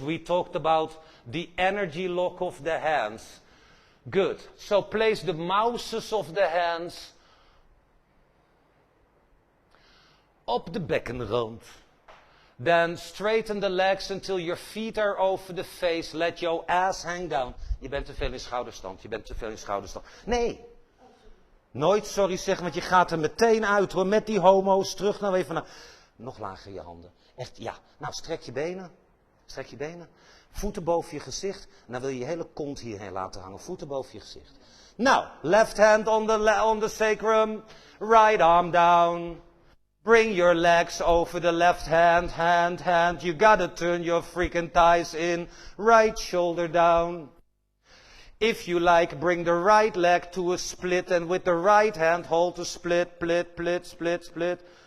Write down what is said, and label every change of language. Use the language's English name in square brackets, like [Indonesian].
[English] We talked about the energy lock of the hands. Good. So place the mouses of the hands [Dutch] op de bekkenrand. [English] Then straighten the legs until your feet are over the face. Let your ass hang down. [Dutch] Je bent te veel in schouderstand. Je bent te veel in schouderstand. Nee. Nooit sorry zeggen, want je gaat er meteen uit hoor. Met die homo's. Terug nou even naar... Nog lager je handen. Echt, ja. Nou, strek je benen. Strek je benen. Voeten boven je gezicht. En dan wil je je hele kont hierheen laten hangen. Voeten boven je gezicht. [English] Nou, left hand on the sacrum. Right arm down. Bring your legs over the left hand, hand. You gotta turn your freaking thighs in. Right shoulder down. If you like, bring the right leg to a split. And with the right hand, hold the split, split.